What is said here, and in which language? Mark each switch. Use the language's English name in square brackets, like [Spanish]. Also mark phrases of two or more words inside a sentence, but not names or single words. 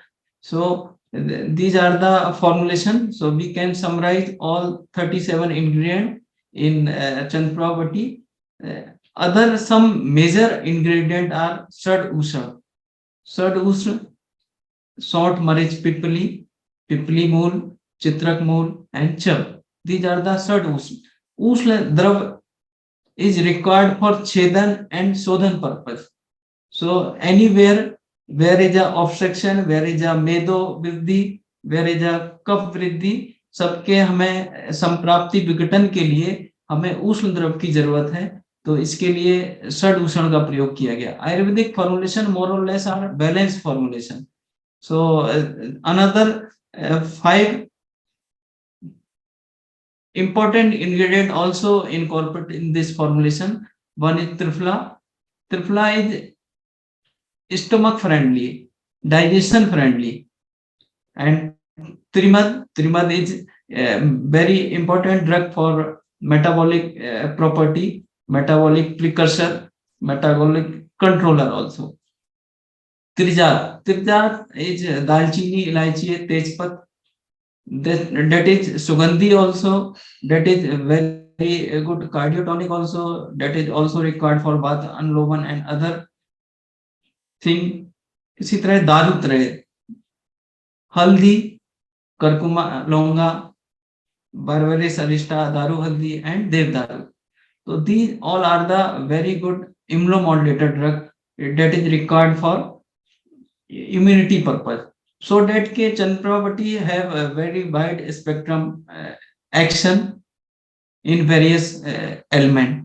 [English] So these are the formulation. So we can summarize all 37 ingredients in Chandpravati. Other some major ingredient are Sad Usha. Sad Usha, salt, marich, pipli, pipli mool, chitrak mool, and chab. These are the Sad Usha. Usha drav is required for chedan and sodhan purpose. So anywhere where is a obstruction, where is a [Hindi] मेदो वृद्धि, [English] where is a [Hindi] कफ वृद्धि, सबके हमें संप्राप्ति विघटन के लिए हमें उष्ण द्रव की जरूरत है. तो इसके लिए षड उष्ण का प्रयोग किया गया. [English] Ayurvedic formulation more or less are balance formulation. so another 5 important ingredient also incorporated in this formulation. One is Triphala. Triphala is stomach friendly, digestion friendly, and Trimad is a very important drug for metabolic property, metabolic precursor, metabolic controller also. Trijat is dalchini, ilaichi, tejpat. That is Sugandhi also. That is very good cardiotonic also. That is also required for bath, anloman and other thing. [Hindi] इसी तरह दारुत्रय, हल्दी, करकुमा, लौंगा, बरबरेस अरिष्टा, दारू हल्दी, [English] and देवदारू. So these all are the very good immunomodulator drug that is required for immunity purpose. So that के Chandravati have a very wide spectrum action in various element.